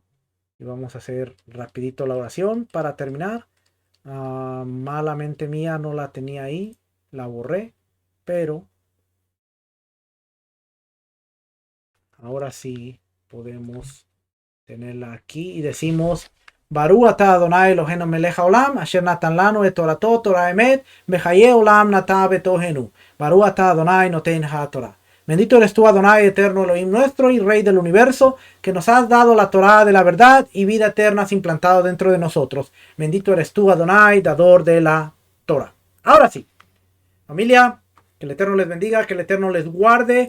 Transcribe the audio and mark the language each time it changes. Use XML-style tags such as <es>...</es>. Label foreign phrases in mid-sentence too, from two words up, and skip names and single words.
<es>Y vamos a hacer rapidito la oración para terminar. Malamente mía no la tenía ahí. La borré. Pero ahora sí podemos tenerla aquí. Y decimos:</es> <he>ברוך אתה אדוני אלוהינו מלך העולם, אשר נתן לנו את תורתו, תורת אמת, בחיי עולם נטע בתוכנו. ברוך אתה אדוני נותן התורה.</he> <es>Bendito eres tú, Adonai, eterno Elohim nuestro y Rey del universo, que nos has dado la Torah de la verdad y vida eterna has implantado dentro de nosotros. Bendito eres tú, Adonai, dador de la Torah. Ahora sí, familia, que el Eterno les bendiga, que el Eterno les guarde.</es>